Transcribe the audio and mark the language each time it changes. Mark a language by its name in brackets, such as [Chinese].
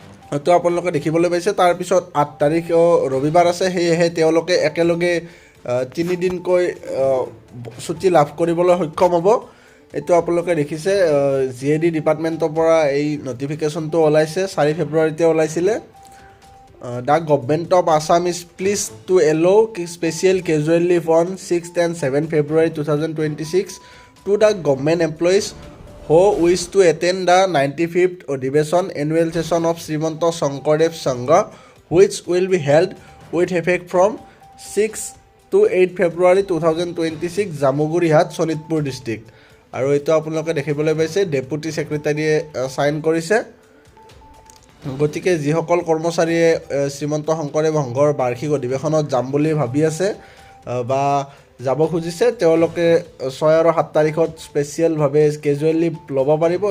[Assamese] হয়তো আপোনালোকে দেখিবলৈ পাইছে। তাৰপিছত 8 তাৰিখ ৰবিবাৰ আছে, সেয়েহে তেওঁলোকে একেলগে 3 দিনকৈ ছুটী লাভ কৰিবলৈ সক্ষম হ'ব। এইটো আপোনালোকে দেখিছে GAD ডিপাৰ্টমেণ্টৰ পৰা এই নটিফিকেশ্যনটো ওলাইছে, 4 ফেব্ৰুৱাৰীতে ওলাইছিলে। [English] The government of Assam is pleased to allow special casual leave on 6th and 7th February 2026 to the government employees who wish to attend the 95th Odhivesan annual session of Srimanto Shankardev Sangha, which will be held with effect from 6 to 8 February 2026 Jamuguri-Hat, Sonitpur district. [Assamese] আৰু এইটো আপোনালোকে দেখিবলৈ পাইছে deputy ছেক্ৰেটাৰীয়ে sign কৰিছে। গতিকে যিসকল কৰ্মচাৰীয়ে শ্ৰীমন্ত শংকৰদেৱ সংঘৰ বাৰ্ষিক অধিৱেশনত যাম বুলি ভাবি আছে বা যাব খুজিছে তেওঁলোকে 6 আৰু 7 তাৰিখত স্পেচিয়েলভাৱে কেজুৱেল লিভ ল'ব পাৰিব।